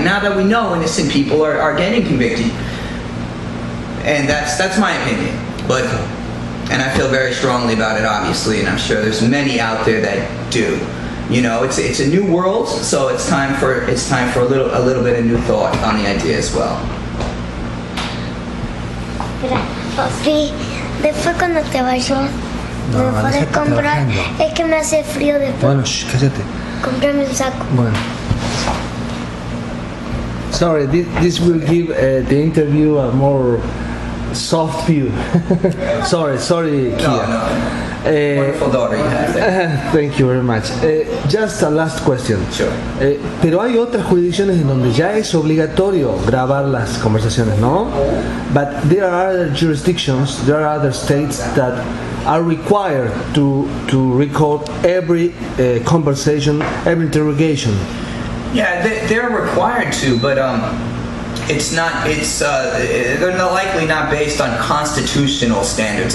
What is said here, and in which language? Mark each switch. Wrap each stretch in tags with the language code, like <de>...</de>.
<en>Now that we know innocent people are getting convicted, and that's my opinion. And I feel very strongly about it, obviously, and I'm sure there's many out there that do. You know, it's a new world, so it's time for a little bit of new thought on the idea as well.</en> <es>Papi, después cuando te vayas, me puedes comprar. Es que me hace frío después. Bueno, cállate. Comprame un saco. Bueno.</es> <en>Sorry, this will give the interview a more soft view. sorry, Kian. No. Wonderful daughter you have there. Thank you very much. Just a last question. Sure.</en> <es>Pero hay otras jurisdicciones en donde ya es obligatorio grabar las conversaciones, ¿no?</es> <en>But there are other jurisdictions, there are other states that are required to record every conversation, every interrogation. Yeah, they're required to, but they're likely not based on constitutional standards.</en>